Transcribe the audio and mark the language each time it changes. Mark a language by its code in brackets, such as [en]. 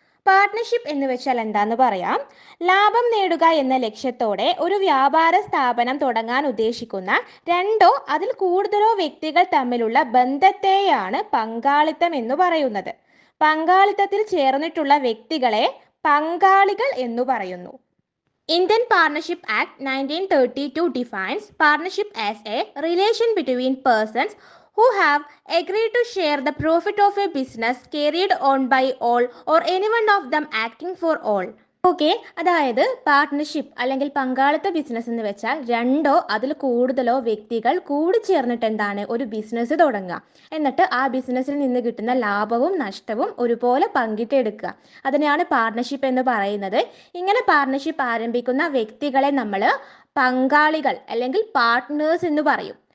[ml] Partnership എന്ന് വെച്ചാൽ എന്താന്ന് പറയാം. ലാഭം നേടുക എന്ന ലക്ഷ്യത്തോടെ ഒരു വ്യാപാര സ്ഥാപനം തുടങ്ങാൻ ഉദ്ദേശിക്കുന്ന രണ്ടോ അതിൽ കൂടുതലോ വ്യക്തികൾ തമ്മിലുള്ള ബന്ധത്തെയാണ് പങ്കാളിത്തം എന്ന് പറയുന്നത്. പങ്കാളിത്തത്തിൽ ചേർന്നിട്ടുള്ള വ്യക്തികളെ പങ്കാളികൾ എന്ന് പറയുന്നു. [en] Indian Partnership Act 1932 defines partnership as a relation between persons who have agreed to share the profit of a business carried on by all or any one of them acting for all. [ml] Okay, അതായത് partnership അല്ലെങ്കിൽ പങ്കാളിത്ത business എന്ന് വെച്ചാൽ രണ്ടോ അതിൽ കൂടുതലോ വ്യക്തികൾ കൂടിച്ചേർന്നിട്ട് എന്താണ് ഒരു ബിസിനസ് തുടങ്ങുക. എന്നിട്ട് ആ ബിസിനസ്സിൽ നിന്ന് കിട്ടുന്ന ലാഭവും നഷ്ടവും ഒരുപോലെ പങ്കിട്ടെടുക്കുക. അതിനെയാണ് പാർട്ട്ണർഷിപ്പ് എന്ന് പറയുന്നത്. ഇങ്ങനെ പാർട്ട്ണർഷിപ്പ് ആരംഭിക്കുന്ന വ്യക്തികളെ നമ്മൾ പങ്കാളികൾ അല്ലെങ്കിൽ പാർട്ട്നേഴ്സ് എന്ന് പറയും.